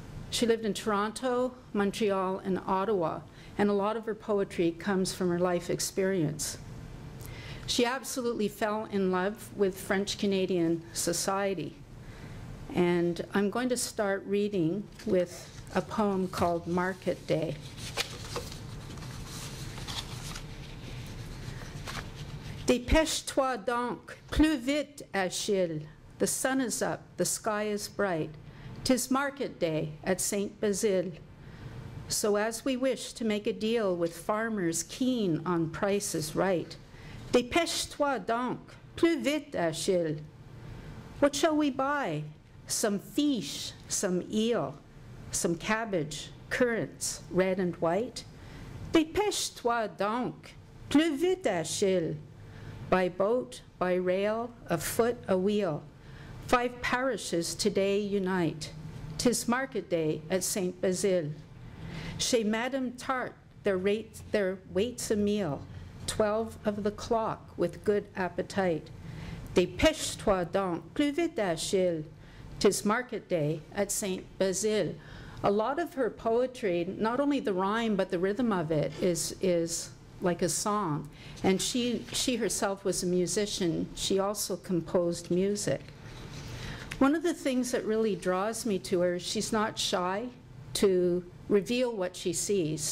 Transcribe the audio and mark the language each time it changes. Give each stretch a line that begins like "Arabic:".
English: She lived in Toronto, Montreal, and Ottawa, and a lot of her poetry comes from her life experience. She absolutely fell in love with French-Canadian society. And I'm going to start reading with a poem called Market Day.
French: Dépêche-toi donc, plus vite, Achille.
English: The sun is up, the sky is bright. 'Tis market day at St Basile. So as we wish to make a deal with farmers keen on prices right,
French: dépêche-toi donc, plus vite, Achille.
English: What shall we buy? Some fish, some eel, some cabbage, currants, red and white.
French: Dépêche-toi donc, plus vite, Achille.
English: By boat, by rail, afoot, a wheel. 5 parishes today unite. 'Tis market day at St Basile. Chez Madame Tarte there waits a meal, 12 of the clock with good appetite.
French: Dépêche-toi donc, plus vite, Achille.
English: 'Tis market day at St Basile. A lot of her poetry, not only the rhyme, but the rhythm of it is like a song. And she herself was a musician. She also composed music. One of the things that really draws me to her is she's not shy to reveal what she sees.